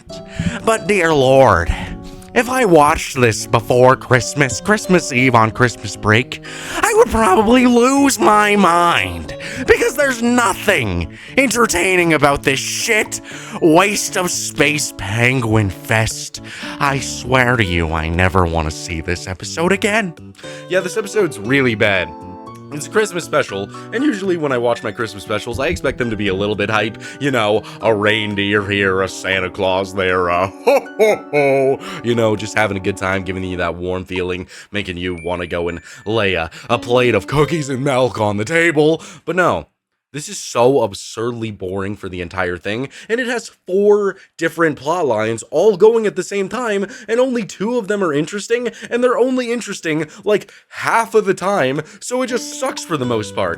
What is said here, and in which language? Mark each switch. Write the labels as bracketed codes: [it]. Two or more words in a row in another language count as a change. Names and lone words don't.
[en] But dear Lord, if I watched this before Christmas Eve on Christmas break, I would probably lose my mind, because there's nothing entertaining about this shit waste of space penguin fest. I swear to you, I never want to see this episode again. Yeah, this episode's really bad. It's a Christmas special, and usually when I watch my Christmas specials, I expect them to be a little bit hype. You know, a reindeer here, a Santa Claus there, a ho ho ho. You know, just having a good time, giving you that warm feeling, making you want to go and lay a plate of cookies and milk on the table. But no. This is so absurdly boring for the entire thing, and it has 4 different plot lines all going at the same time, and only 2 of them are interesting, and they're only interesting like half of the time, so it just sucks for the most part.